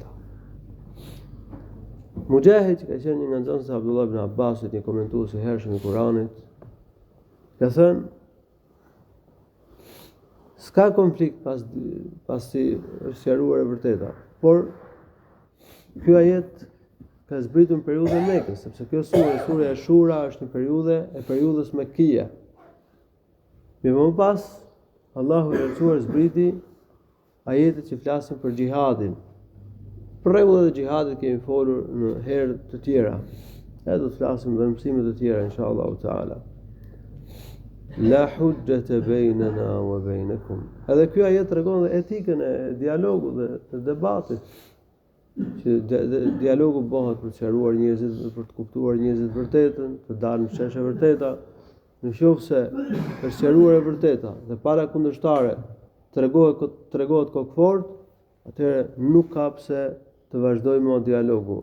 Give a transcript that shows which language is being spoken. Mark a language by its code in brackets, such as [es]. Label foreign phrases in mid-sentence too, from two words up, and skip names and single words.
[sq] Mujahid, që ka qenë një nga nxënësit e Abdullah ibn Abbasit, një komentues i hershëm i Kuranit, ka thënë, s'ka konflikt pasi është sqaruar e vërteta, por ky ajet ka zbritur në periudhën e Mekës, sepse kjo surja Shura është në periudhës Mekkie. Më pas Allahu i lartësuar zbriti ajetet që flasin për xhihadin. Për rregullat e xhihadit kemi folur në herë të tjera. Ne do të flasim dhe në mësime të tjera [ar] إن شاء الله تعالى. لا حجة بيننا وبينكم. [sq] Edhe ky ajet tregon dhe etikën e dialogut dhe të debatit. Që dialogu bëhet për të sqaruar njerëzit dhe për të kuptuar njerëzit vërtetën, të dalë në çështje vërteta. Nëse është sqaruar e vërteta dhe para kundërshtare tregohet kokfort, atëherë nuk ka pse të vazhdojmë dialogu.